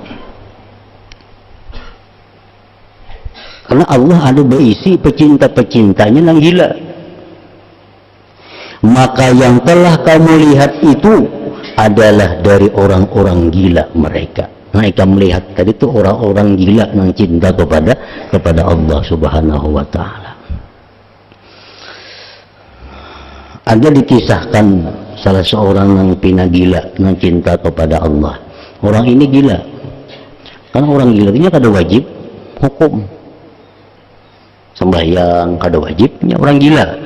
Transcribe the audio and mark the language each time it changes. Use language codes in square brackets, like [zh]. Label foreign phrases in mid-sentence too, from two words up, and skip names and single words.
[id] Karena Allah ada berisi pecinta-pecintanya yang gila. Maka yang telah kamu lihat itu adalah dari orang-orang gila mereka. Mereka melihat tadi itu orang-orang gila yang cinta kepada Allah [ar] سبحانه وتعالى. [id] Ada dikisahkan salah seorang yang pina gila yang cinta kepada Allah. Orang ini gila. Karena orang gila itu kada wajib hukum. Sembahyang kada wajibnya orang gila.